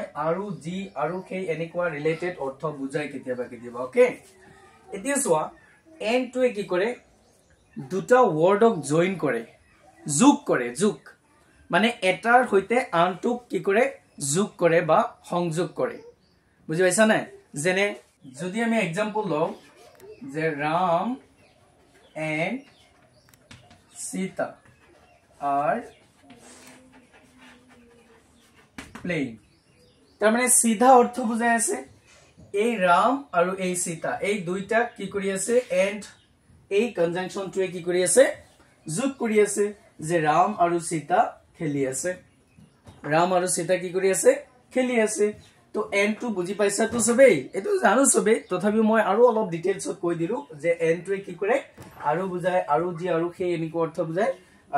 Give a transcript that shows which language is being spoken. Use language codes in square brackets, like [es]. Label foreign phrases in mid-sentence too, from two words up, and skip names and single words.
[as] আৰু জি আৰু কে এনেকুৱা ৰিলেটেড অৰ্থ বুজায় কেতিয়াবা ওকে এতিয়া সোৱা এন্ড টোৱে কি কৰে দুটা ওয়ার্ডক জয়েন কৰে যোগ মানে এটাৰ হৈতে আনটোক কি কৰে যোগ কৰে বা সংযোগ কৰে বুজি পাইছা নাই যেনে যদি আমি एग्जांपल লওঁ যে রাম এন্ড সীতা আর প্লেইং তার মানে সিধা অর্থ বুঝাই আছে এই রাম আৰু এই সীতা এই দুইটা কি কৰি আছে এন্ড এই কনজাংশন টোৱে কি কৰি আছে যোগ কৰি আছে যে রাম আৰু সীতা খেলি আছে রাম আৰু সীতা কি কৰি আছে খেলি আছে তো এন্ড টো বুজি পাইছা তো সবেই এটো জানো সবেই তথাপি মই আৰু অলপ ডিটেইলছত কৈ দিলো যে এন্ড টোৱে কি কৰে আৰু বুজায় আৰু জি আৰু সেই এনেকুৱা অৰ্থ বুজায় আৰু